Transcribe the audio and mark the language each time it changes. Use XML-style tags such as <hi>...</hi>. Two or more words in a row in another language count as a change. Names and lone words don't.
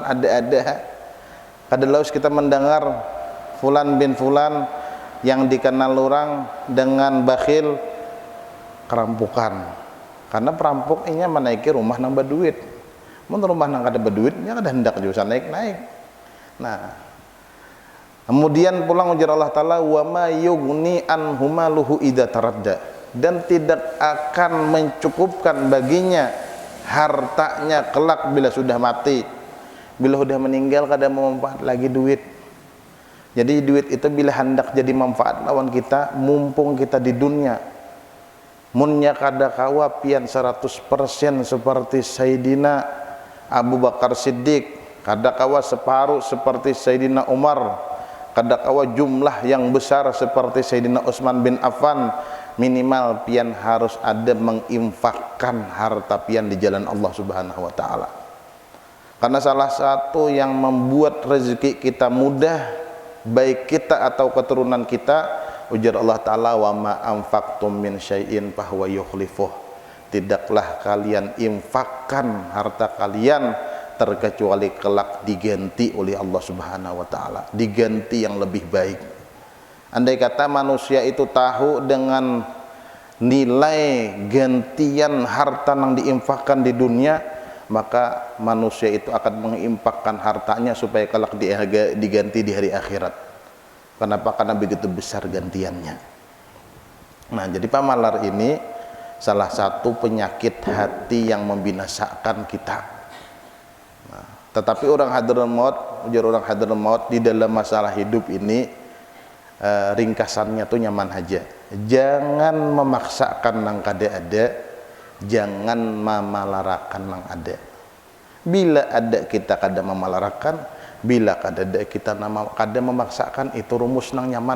<bjn>Ada kada laus kita mendengar fulan bin fulan yang dikenal orang dengan bakhil kerampukan, karena perampok inya menaiki rumah nambah duit. Mun rumah nang kada berduitnya kada hendak juga naik. Nah, kemudian pulang ujar Allah ta'ala,</bjn> <ar>وما يغني عنه ماله إذا تردى,</ar> <bjn>dan tidak akan mencukupkan baginya hartanya kelak bila sudah mati. Bila sudah meninggal kada memanfaat lagi duit. Jadi duit itu bila hendak jadi manfaat lawan kita, mumpung kita di dunia, munnya kada kawa pian 100% seperti Sayyidina Abu Bakar Siddiq, kada kawa separuh seperti Sayyidina Umar, kada kawa jumlah yang besar seperti Sayyidina Utsman bin Affan. Minimal pian harus ada menginfakkan harta pian di jalan Allah</bjn> <ar>سبحانه وتعالى.</ar> <bjn>Karena salah satu yang membuat rezeki kita mudah, baik kita atau keturunan kita, ujar Allah ta'ala,</bjn> <ar>وما أنفقتم من شيء فهو يخلفه,</ar> <bjn>tidaklah kalian infakkan harta kalian terkecuali kelak diganti oleh Allah</bjn> <ar>سبحانه وتعالى,</ar> <bjn>diganti yang lebih baik. Andai kata manusia itu tahu dengan nilai gantian harta yang diinfakkan di dunia, maka manusia itu akan menginfakkan hartanya supaya kelak diganti di hari akhirat. Kenapa? Karena begitu besar gantiannya. Nah, jadi pamalar ini salah satu penyakit hati yang membinasakan kita. Tetapi orang Hadramaut, ujar orang Hadramaut, di dalam masalah hidup ini ringkasannya tuh nyaman aja. Jangan memaksakan nang kada ada, jangan memalarakan nang ada. Bila ada kita kada memalarakan, bila kada ada kita kada memaksakan, itu rumus nang nyaman.</bjn>